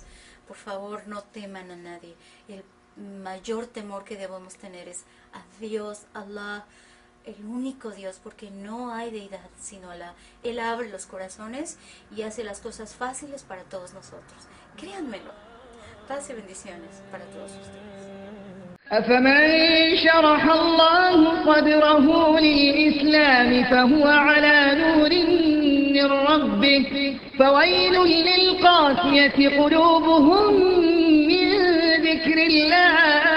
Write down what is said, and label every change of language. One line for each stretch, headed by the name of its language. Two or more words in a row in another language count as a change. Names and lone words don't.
Spanish: Por favor, no teman a nadie. El mayor temor que debemos tener es a Dios, Allah, el único Dios, porque no hay deidad sino Alá. Él abre los corazones y hace las cosas fáciles para todos nosotros. Créanmelo. Paz y bendiciones para todos ustedes.
Arabic: أفمن شرح الله صدره للإسلام فهو على نور من ربه فويل للقاسية قلوبهم من ذكر الله